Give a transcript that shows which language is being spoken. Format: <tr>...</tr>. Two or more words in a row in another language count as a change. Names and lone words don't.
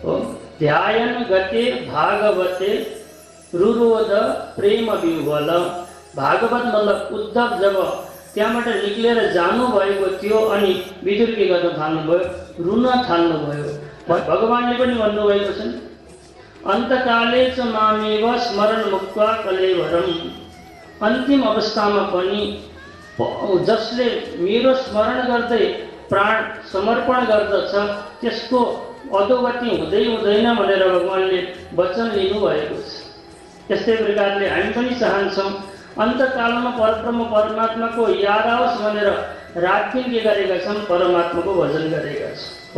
<sa>हो, ध्यायन गते भागवते रुरोध प्रेम विह्वल।</sa> <ne>भागवत मतलब उद्धव जब त्यहाँबाट निक्लेर जानुभएको थियो अनि विदुर के गर्न थाल्नुभयो, रुन थाल्नुभयो। भगवानले पनि भन्नुभएको छ,</ne> <sa>अन्तकाले च मामेव स्मरण मुक्त्वा कलेवरम।</sa> <ne>अन्तिम अवस्थामा पनि जसले मेरो स्मरण गर्दै प्राण समर्पण गर्दछ त्यसको अधोगति हुँदै हुँदैन भनेर भगवानले वचन लिनुभएको छ। त्यस्तै प्रकारले हामी पनि चाहन्छौँ अन्तकालमा परब्रह्म परमात्माको याद आओस् भनेर रात दिन के गरेका छौँ, परमात्माको भजन गरेका छौँ।</ne>